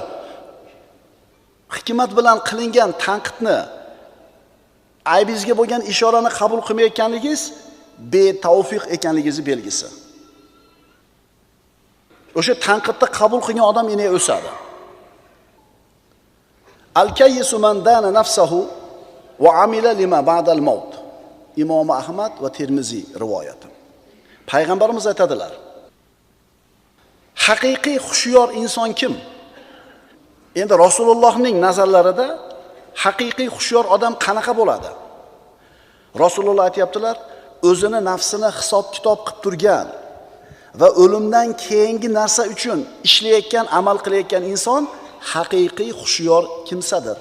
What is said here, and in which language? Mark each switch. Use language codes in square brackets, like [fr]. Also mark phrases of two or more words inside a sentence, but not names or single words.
[uz] Hikmat bilan qilingan tanqidni, aybingizga bo'lgan ishorani qabul qilmayotganligingiz betavfiq ekanligingizni belgisi. O'sha tanqidni qabul qilgan odam yana o'sadi. [ar] الكيس من دان نفسه وعمل لما بعد الموت. [uz] Imom Ahmad va Termiziy rivoyati. Payg'ambarimiz aytadilar: haqiqiy xushyor inson kim? Endi Rasulullohning nazarlarida haqiqiy hushyor odam qanaqa bo'ladi? Rasululloh aytayaptilar, o'zini nafsini hisob-kitob qilib turgan va o'limdan keyingi narsa uchun ishlayotgan, amal qilayotgan inson haqiqiy hushyor kimsadir.